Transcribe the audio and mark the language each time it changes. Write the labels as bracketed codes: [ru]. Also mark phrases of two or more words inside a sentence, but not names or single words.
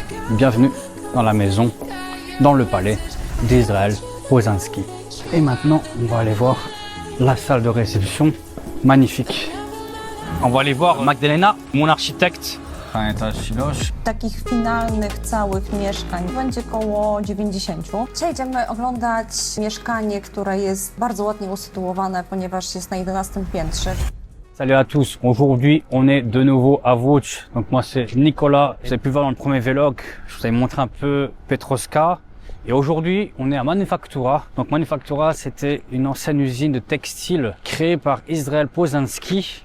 [fr] Bienvenue dans la maison, dans le palais d'Israël Poznanski. Et maintenant, on va aller voir la salle de réception, magnifique. On va aller voir Magdalena, mon architecte. [pl] Takich finalnych, całych mieszkań będzie około 90. Dzisiaj idziemy oglądać mieszkanie, które jest bardzo ładnie usytuowane, ponieważ jest na 11 piętrze. [fr] Salut à tous, aujourd'hui on est de nouveau à Łódź. Donc moi c'est Nicolas, vous avez pu voir dans le premier vlog, je vous avais montré un peu Piotrowska. Et aujourd'hui on est à Manufaktura. Donc Manufaktura c'était une ancienne usine de textile créée par Israël Poznanski.